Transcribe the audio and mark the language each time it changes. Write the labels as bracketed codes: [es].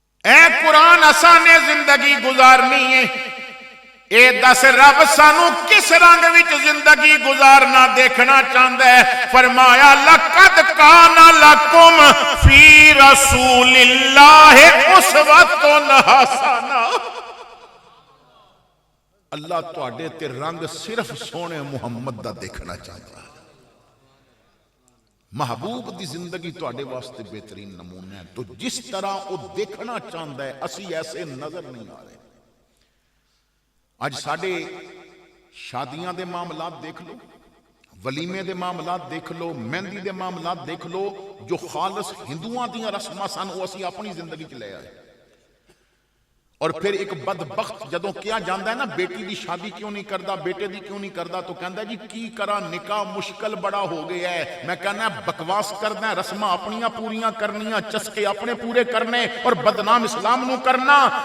[pa] اے قرآن اساں نے زندگی گزارنی ہے، اے دس رب سانو کس رنگ وچ زندگی گزارنا دیکھنا چاہتا ہے؟ فرمایا [ar] لقد کان لکم فی رسول اللہ اسوۃ حسنہ. [pa] اللہ تواڈے تے رنگ صرف سونے محمد دا دیکھنا چاہتا ہے. محبوب دی زندگی تواڈے واسطے بہترین نمونہ ہے. تو جس طرح وہ دیکھنا چاہتا ہے اسی ایسے نظر نہیں آ رہے. آج ساڑھے شادیاں دے معاملات دیکھ لو، ولیمے دے معاملات دیکھ لو، مہندی دے معاملات دیکھ لو، جو خالص ہندوؤں دیاں رسماں سن وہ اسی اپنی زندگی چ لے آئے. اور پھر ایک بدبخت جدوں کیا جاندا ہے نا بیٹی دی شادی کیوں نہیں کردا، بیٹے دی کیوں نہیں کردا، تو کہندا ہے جی کی کرا نکاح مشکل بڑا ہو گیا ہے. میں کہنا بکواس کرنا ہے، رسماں اپنیاں پوریاں کرنیاں، چسکے اپنے پورے کرنے اور بدنام اسلام نو کرنا.